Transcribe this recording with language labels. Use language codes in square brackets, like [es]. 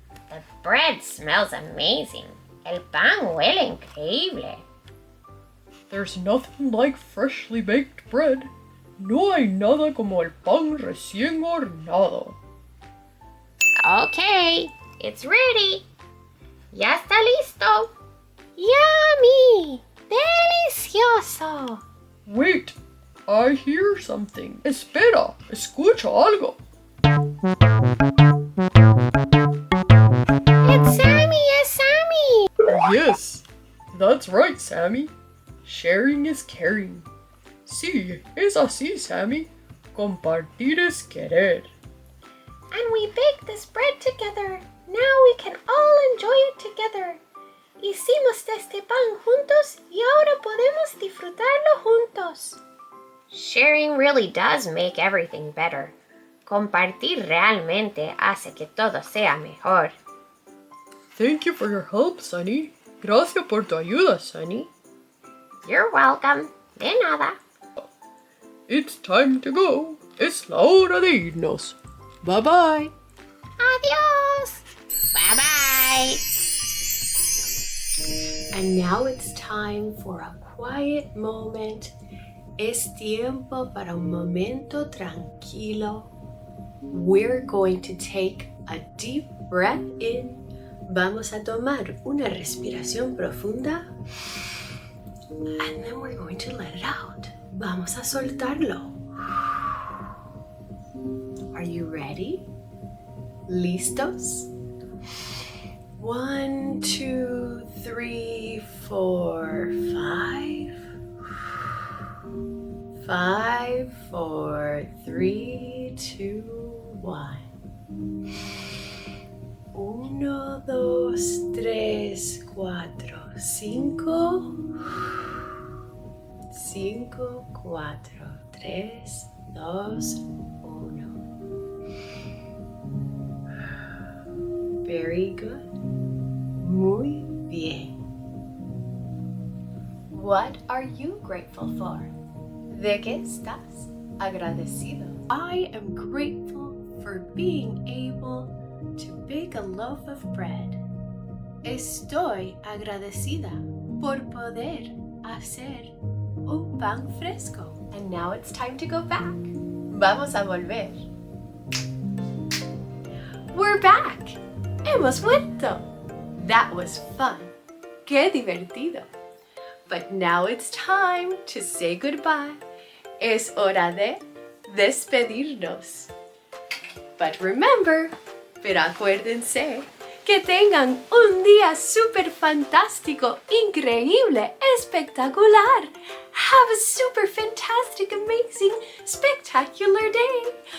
[en] The bread smells amazing. [es] El pan huele increíble. [en] There's nothing like freshly baked bread. [es] No hay nada como el pan recién horneado. [en] Okay, it's ready. [es] Ya está listo. [en] Yummy! Delicioso! Wait, I hear something. [es] Espera, escucho algo. [en] It's Sammy! It's Sammy! Yes, that's right, Sammy. Sharing is caring. [es] Sí, es así, Sammy. Compartir es querer. [en] And we baked this bread together. Now we can all enjoy it together. [es] Hicimos este pan juntos y ahora podemos disfrutarlo juntos. [en] Sharing really does make everything better. [es] Compartir realmente hace que todo sea mejor. [en] Thank you for your help, Sunny. [es] Gracias por tu ayuda, Sunny. [en] You're welcome. [es] De nada. [en] It's time to go. [es] Es la hora de irnos. [en] Bye-bye. Adiós. Bye-bye. And now it's time for a quiet moment. [es] Es tiempo para un momento tranquilo. [en] We're going to take a deep breath in. [es] Vamos a tomar una respiración profunda. [en] And then we're going to let it out. [es] Vamos a soltarlo. [en] Are you ready? ¿Listos? 1, 2, 3, 4, 5. 5, 4, 3, 2, 1. 1, 2, 3, 4, 5. 5, 4, 3, 2, 1. Very good. [es] Muy bien. [en] What are you grateful for? [es] ¿De qué estás agradecido? [en] I am grateful for being able to bake a loaf of bread. [es] Estoy agradecida por poder hacer un pan fresco. [en] And now it's time to go back. [es] Vamos a volver. [en] We're back. [es] Hemos vuelto. [en] That was fun. [es] Qué divertido. [en] But now it's time to say goodbye. [es] Es hora de despedirnos. [en] But remember, [es] pero acuérdense, que tengan un día súper fantástico, increíble, espectacular. [en] Have a super fantastic, amazing, spectacular day.